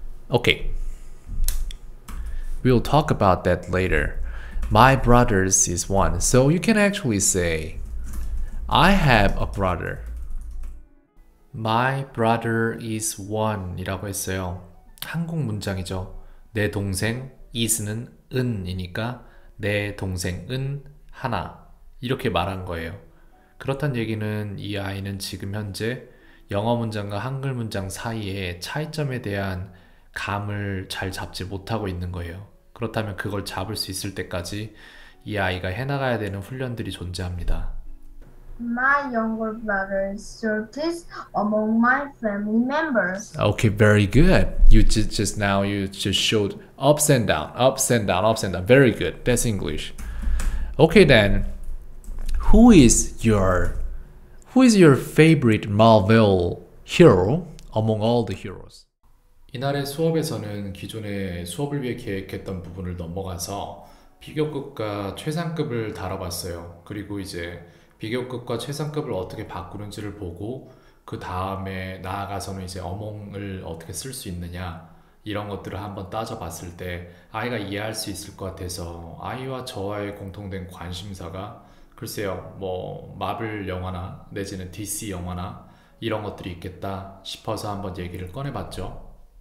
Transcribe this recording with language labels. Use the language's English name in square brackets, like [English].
[English] Okay. We'll talk about that later. My brothers is one. So you can actually say, I have a brother. My brother is one [Korean] 이라고 했어요. 한국 문장이죠. 내 동생 is는 은이니까 내 동생은 하나 이렇게 말한 거예요. 그렇단 얘기는 이 아이는 지금 현재 영어 문장과 한글 문장 사이에 차이점에 대한 감을 잘 잡지 못하고 있는 거예요. 그렇다면 그걸 잡을 수 있을 때까지 이 아이가 해나가야 되는 훈련들이 존재합니다. [English] My younger brother is shortest among my family members. Okay, very good. You just now you just showed ups and down, ups and down, ups and down. Very good. That's English. Okay then. Who is your favorite Marvel hero among all the heroes? [Korean] 이날의 수업에서는 기존에 수업을 위해 계획했던 부분을 넘어가서 비교급과 최상급을 다뤄봤어요. 그리고 이제 비교급과 최상급을 어떻게 바꾸는지를 보고 그 다음에 나아가서는 이제 어몽을 어떻게 쓸 수 있느냐 이런 것들을 한번 따져봤을 때 아이가 이해할 수 있을 것 같아서 아이와 저와의 공통된 관심사가 글쎄요 뭐 마블 영화나 내지는 DC 영화나 이런 것들이 있겠다 싶어서 한번 얘기를 꺼내봤죠.